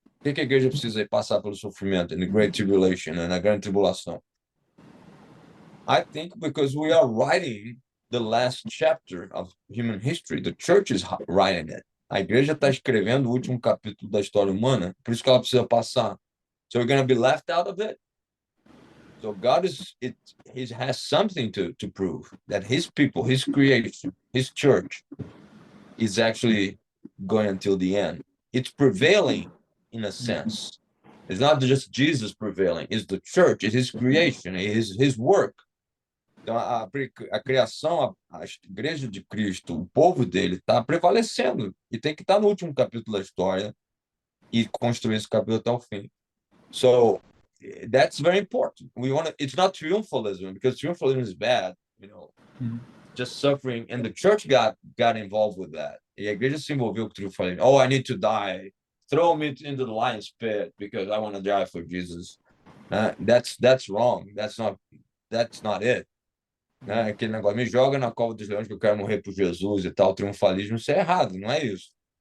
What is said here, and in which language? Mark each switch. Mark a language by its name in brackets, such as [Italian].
[Portuguese] Por que a igreja precisa passar pelo sofrimento, [English] in the Great Tribulation, [Portuguese] na grande tribulação? [English] I think because we are writing the last chapter of human history. The church is writing it. [Portuguese] A igreja está escrevendo o último capítulo da história humana, por isso que ela precisa passar. [English] So we're going to be left out of it. So God he has something to prove, that his people, his creation, his church is actually going until the end. It's prevailing in a sense. It's not just Jesus prevailing, it's the church, it's his creation, it's his work. [Portuguese] Então, a criação, a igreja de Cristo, o povo dele está prevalecendo e tem que estar no último capítulo da história e construir esse capítulo até o fim. [English] So that's very important. It's not triumphalism, because triumphalism is bad, just suffering, and the church got involved with that. [Portuguese] E a igreja se envolveu com triunfalismo. [English] Oh, I need to die. Throw me into the lion's pit because I want to die for Jesus. That's wrong. That's not it. [Portuguese] Aquele negócio, me joga na cova dos leões que eu quero morrer por Jesus e tal, triunfalismo, isso é errado, não é isso.